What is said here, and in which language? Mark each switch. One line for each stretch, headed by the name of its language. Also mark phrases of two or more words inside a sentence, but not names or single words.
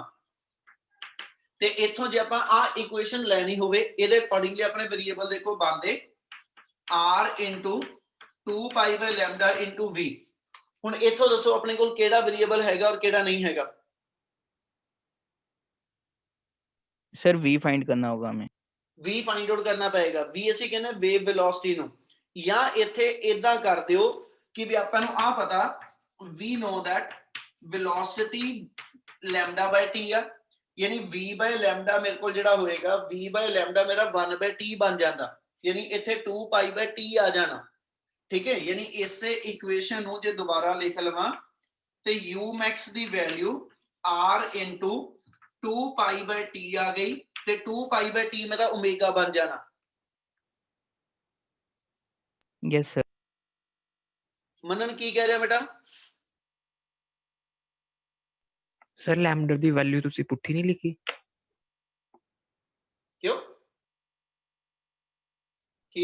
Punjabi: ਤੇ ਇਥੋਂ ਜੇ ਆਪਾਂ ਆ ਇਕੁਏਸ਼ਨ ਲੈਣੀ ਹੋਵੇ, ਇਹਦੇ ਅਕਾਰਡਿੰਗਲੀ ਅਪਣੇ ਵੇਰੀਏਬਲ ਦੇਖੋ ਬਣਦੇ r * 2
English: pi by lambda
Punjabi: * v। ਹੁਣ ਇਥੋਂ ਦੱਸੋ ਅਪਣੇ ਕੋਲ ਕੇੜਾ ਵੇਰੀਏਬਲ ਹੈਗਾ ਔਰ ਕੇੜਾ ਨਹੀਂ ਹੈਗਾ?
Hindi: सर v फाइंड करना होगा हमें।
Punjabi: v
English: find out
Punjabi: ਕਰਨਾ ਪਏਗਾ। v ਅਸੀਂ ਕਹਿੰਦੇ
English: wave velocity
Punjabi: ਨੂੰ, ਜਾਂ ਇੱਥੇ ਇਦਾਂ ਕਰ ਦਿਓ ਕਿ ਵੀ ਆਪਾਂ ਨੂੰ ਆ ਪਤਾ
English: we know that velocity lambda by t
Punjabi: ਆ, ਯਾਨੀ
English: v by lambda
Punjabi: ਮੇਰੇ ਕੋਲ ਜਿਹੜਾ ਹੋਏਗਾ
English: v by lambda
Punjabi: ਮੇਰਾ
English: 1 by t
Punjabi: ਬਣ ਜਾਂਦਾ, ਯਾਨੀ ਇੱਥੇ
English: 2 pi by t
Punjabi: ਆ ਜਾਣਾ। ਠੀਕ ਹੈ, ਯਾਨੀ ਇਸੇ ਇਕੁਏਸ਼ਨ ਨੂੰ ਜੇ ਦੁਬਾਰਾ ਲਿਖ ਲਵਾਂ ਤੇ
English: u max
Punjabi: ਦੀ ਵੈਲਿਊ
English: r into 2 pi by t
Hindi: आ गई
Punjabi: ਤੇ
English: 2 pi by t
Punjabi: ਮੇਰਾ ਓਮੇਗਾ ਬਣ ਜਾਣਾ।
English: yes sir.
Punjabi: ਮਨਨ ਕੀ ਕਹ ਰਹਾ ਬੇਟਾ? ਸਰ ਲੈਮਡਾ ਦੀ ਵੈਲਿਊ ਤੁਸੀਂ ਪੁੱਠੀ ਨਹੀਂ ਲਿਖੀ? ਕਿਉਂ? ਕੀ